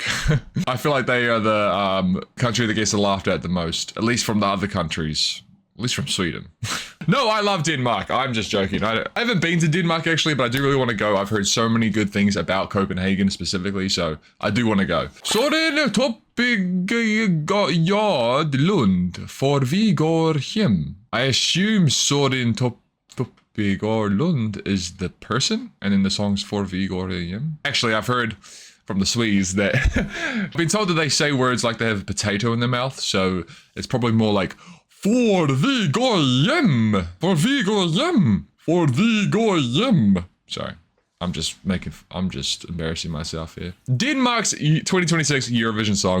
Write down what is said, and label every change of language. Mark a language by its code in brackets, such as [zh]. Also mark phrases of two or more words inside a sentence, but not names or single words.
[en] I feel like they are the country that gets laughed at the most, at least from the other countries. At least from Sweden. No, I love Denmark. I'm just joking. I haven't been to Denmark actually, but I do really want to go. I've heard so many good things about Copenhagen specifically, so I do want to go. [da] Sådan toppigård Lund, for vi går hem. [en] I assume Sådan toppigård Lund is the person, and then the song's [da] for vi går hem. [en] Actually, I've heard from the Swedes that I've been told that they say words like they have a potato in their mouth, so it's probably more like [da] For vi går hem! For vi går hem! For vi går hem! [en] Sorry, I'm just embarrassing myself here. Denmark's 2026 Eurovision song.